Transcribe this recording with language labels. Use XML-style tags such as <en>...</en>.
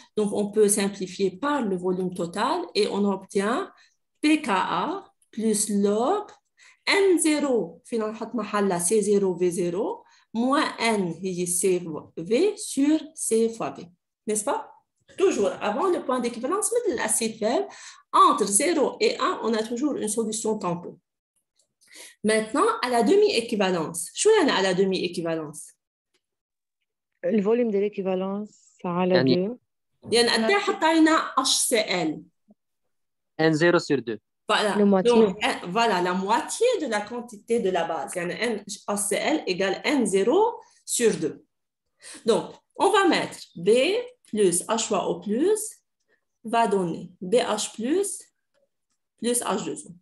<fr>Donc, on peut simplifier par le volume total et on obtient pKa plus log N0 finalement C0 V0 moins N CV sur C fois V. N'est-ce pas? Toujours avant le point d'équivalence de l'acide faible, entre 0 et 1, on a toujours une solution tampon. Maintenant, à la demi-équivalence. Qu'est-ce à la demi-équivalence? Le volume de l'équivalence</fr> <ar>على</ar> <fr>2.</fr> <ar>يعني قد ايه حطينا HCl?</ar> <fr>N0 sur 2. Voilà. Le moitié. Donc, voilà, la moitié de la quantité de la base. HCl égale N0 sur 2. Donc, on va mettre B plus H3O+, va donner BH+, plus H2O.</fr>